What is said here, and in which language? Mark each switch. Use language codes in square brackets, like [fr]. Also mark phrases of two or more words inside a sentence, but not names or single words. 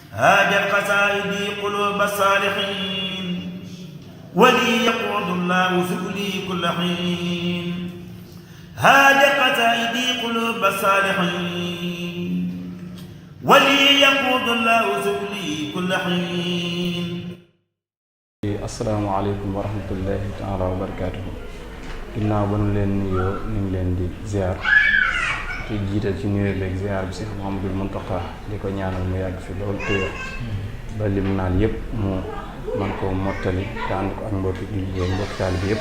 [ar] هاجت قصائدي قلوب الصالحين ولي يقود الله سبلي كل حين هاجت قصائدي قلوب الصالحين ولي يقود الله سبلي كل حين. السلام عليكم ورحمة الله تعالى وبركاته. [wo] ginnaaw ba nu leen nuyoo ñu ngi leen di ziar ci jiital ci nuyoo beeg ziar bi Cheikh Mouhamadoul Mountakha di ko ñaanal mu yàgg fi loolu téye ba lim naan yëpp mu man koo mottali te ànd ko ak mbokki jullit yi mbokki taalibe bi yëpp.